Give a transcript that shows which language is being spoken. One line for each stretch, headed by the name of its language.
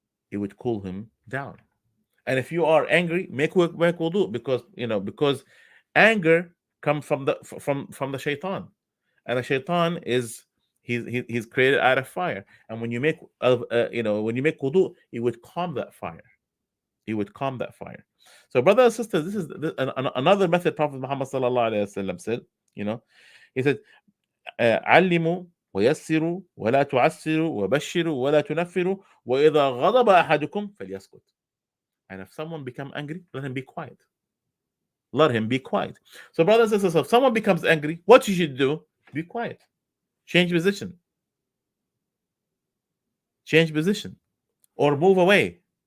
English: It would cool him down. And if you are angry, make wudu, because anger comes from the shaitan, and the shaitan he's created out of fire. And when you make wudu, it would calm that fire. It would calm that fire. So, brothers and sisters, this is another method Prophet Muhammad sallallahu alaihi wasallam said. You know, he said,
Arabic: علموا ويسروا ولا تعسروا وبشروا ولا تنفروا وإذا غضب أحدكم فليسكت.
English: And if someone become angry, let him be quiet. Let him be quiet. So, brothers and sisters, if someone becomes angry, what you should do? Be quiet. Change position. Change position. Or move away.